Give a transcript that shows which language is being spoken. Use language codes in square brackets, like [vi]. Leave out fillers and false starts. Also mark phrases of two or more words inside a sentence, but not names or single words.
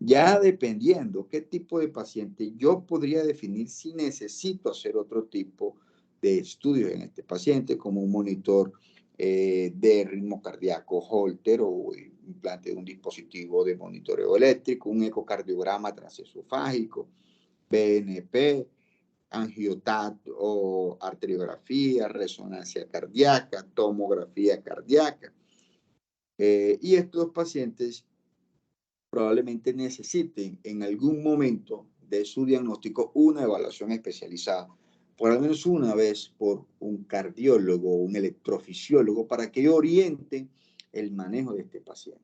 [es] Ya dependiendo qué tipo de paciente, yo podría definir si necesito hacer otro tipo de estudios en este paciente, como un monitor de ritmo cardíaco Holter o implante de un dispositivo de monitoreo eléctrico, un ecocardiograma transesofágico, BNP, angiotat o arteriografía, resonancia cardíaca, tomografía cardíaca. Y estos pacientes probablemente necesiten en algún momento de su diagnóstico una evaluación especializada, por al menos una vez por un cardiólogo o un electrofisiólogo para que oriente el manejo de este paciente.